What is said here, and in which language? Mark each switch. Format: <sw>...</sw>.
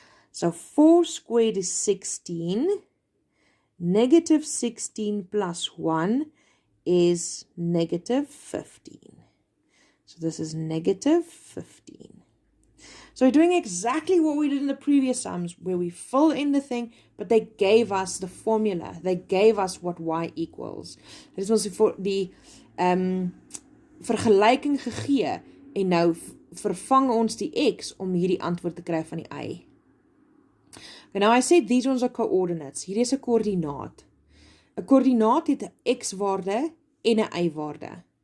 <en>So 4 squared is 16. Negative 16 plus 1 is negative 15. So this is negative 15. So we're doing exactly what we did in the previous sums, where we fill in the thing, but they gave us the formula. They gave us what y equals.</en> <af>Dit is ons vir die vergelyking gegee, en nou vervang ons die x om hierdie antwoord te kry van die y.</af> <en>Okay, now I said these ones are coordinates.</en> <af>Hier is 'n koördinaat. 'n Koördinaat het 'n x-waarde en 'n y-waarde.</af>